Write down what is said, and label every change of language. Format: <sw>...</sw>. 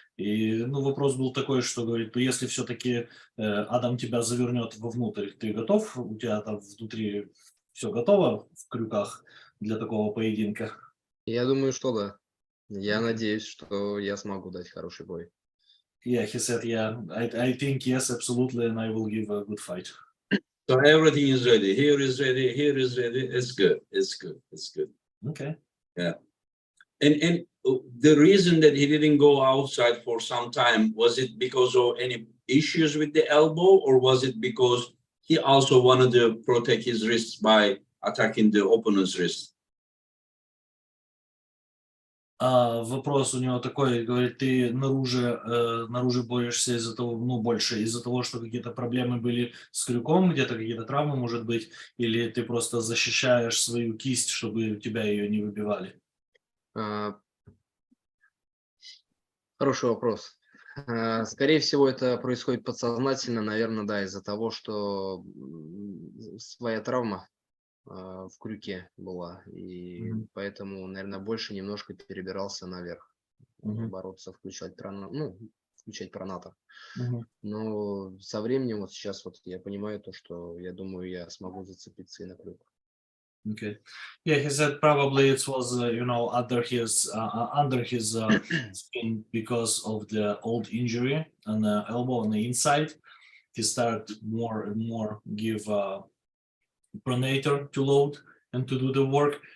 <ru>И вопрос был такой, что, говорит, если все-таки Адам тебя завернет вовнутрь, ты готов? У тебя там внутри все готово в крюках для такого поединка? Я думаю, что да. Я надеюсь, что я смогу дать хороший бой.</ru> <en>Yeah, he said, yeah, I think yes, absolutely, and I will give a good fight. So everything is ready. Here is ready. Here is ready. It's good. It's good. It's good. Okay. Yeah. And the reason that he didn't go outside for some time, was it because of any issues with the elbow, or was it because he also wanted to protect his wrists by attacking the opponent's wrist?</en> <ru>Вопрос у него такой, говорит, ты наружу борешься из-за того, больше из-за того, что какие-то проблемы были с крюком, где-то какие-то травмы, может быть, или ты просто защищаешь свою кисть, чтобы у тебя ее не выбивали? Хороший вопрос. Скорее всего, это происходит подсознательно, наверное, да, из-за того, что своя травма в крюке была, и поэтому, наверное, больше немножко перебирался наверх. бороться, включать проната. Mhm. Но со временем вот сейчас вот я понимаю то, что я думаю, я смогу зацепиться и на крюк.</ru> <en>Okay. Yeah, he said probably it was under his skin because of the old injury on the elbow on the inside. He started more and more give pronator to load and to do the work.</en>